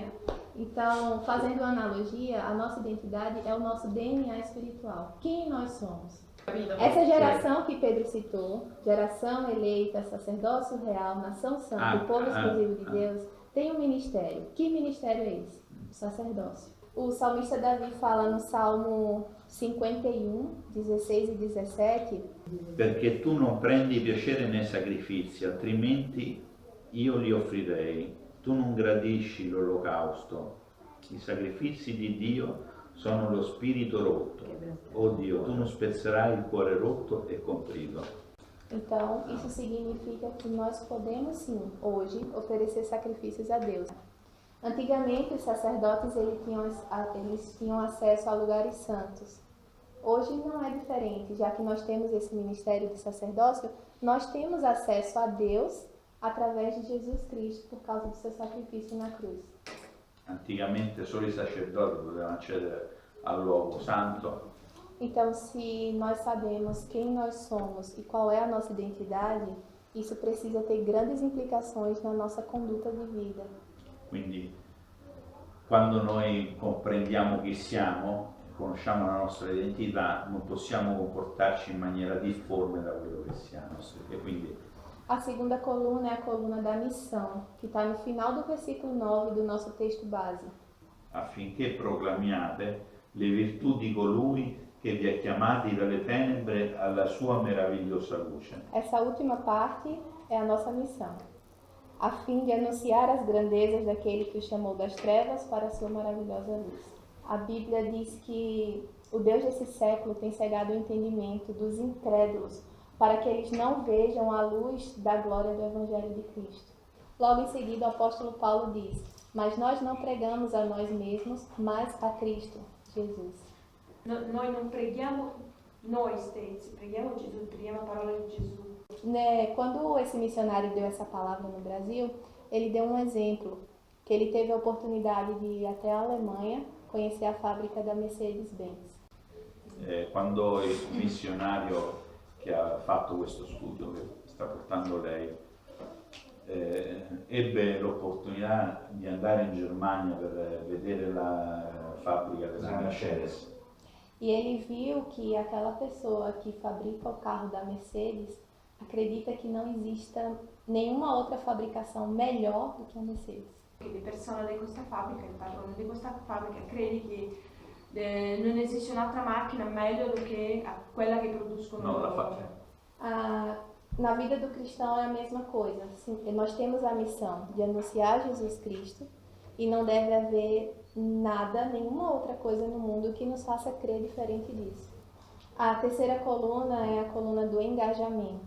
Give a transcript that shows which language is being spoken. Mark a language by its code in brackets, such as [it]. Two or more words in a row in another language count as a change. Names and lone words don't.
[pt] Então, fazendo uma analogia, a nossa identidade é o nosso DNA espiritual. Quem nós somos? Essa geração que Pedro citou, geração eleita, sacerdócio real, nação santa, povo exclusivo de Deus, tem um ministério. Que ministério é esse? O sacerdócio. O salmista Davi fala no Salmo 51, 16 e 17: [it] Perché tu non prendi piacere nei sacrifici, altrimenti io li offrirei. Tu non gradisci l'olocausto. I sacrifici di Dio sono lo spirito rotto. Oh Dio, tu non spezzerai il cuore rotto e contrito. [pt] Então, isso significa que nós podemos sim, hoje, oferecer sacrifícios a Deus. Antigamente, os sacerdotes eles tinham acesso a lugares santos. Hoje não é diferente, já que nós temos esse ministério de sacerdócio, nós temos acesso a Deus através de Jesus Cristo, por causa do seu sacrifício na cruz. [it] Anticamente solo i sacerdoti potevano accedere al luogo santo. [pt] Então, se nós sabemos quem nós somos e qual é a nossa identidade, isso precisa ter grandes implicações na nossa conduta de vida. [it] Quindi quando noi comprendiamo chi siamo, conosciamo la nostra identità, non possiamo comportarci in maniera difforme da quello che siamo. E quindi [pt] A segunda coluna é a coluna da missão, que está no final do versículo 9 do nosso texto base. [it] affinché proclamiate le virtù di colui che vi ha chiamati dalle tenebre alla sua meravigliosa luce. [pt] Essa última parte é a nossa missão, a fim de anunciar as grandezas daquele que o chamou das trevas para a sua maravilhosa luz. A Bíblia diz que o Deus desse século tem cegado o entendimento dos incrédulos para que eles não vejam a luz da glória do Evangelho de Cristo. Logo em seguida, o apóstolo Paulo diz: mas nós não pregamos a nós mesmos, mas a Cristo, Jesus. [it] Noi non preghiamo noi stessi, preghiamo Gesù, preghiamo la parola di Gesù. [pt] Quando esse missionário deu essa palavra no Brasil, ele deu um exemplo, que ele teve a oportunidade de ir até a Alemanha conhecer a fábrica da Mercedes-Benz. [it] Quando il missionario che ha fatto questo studio, che sta portando lei, ebbe l'opportunità di andare in Germania per vedere la fabbrica della Mercedes. [pt] E ele viu que aquela pessoa que fabrica o carro da Mercedes acredita que não exista nenhuma outra fabricação melhor do que a Mercedes. [it] Le persone di questa fabbrica, il padrone di questa fabbrica, crede che non esiste un'altra macchina meglio do che quella che producono No, la loro. [pt] Na vida do cristão é a mesma coisa. Nós temos a missão de anunciar Jesus Cristo e não deve haver nada, nenhuma outra coisa no mundo que nos faça crer diferente disso. A terceira coluna é a coluna do engajamento.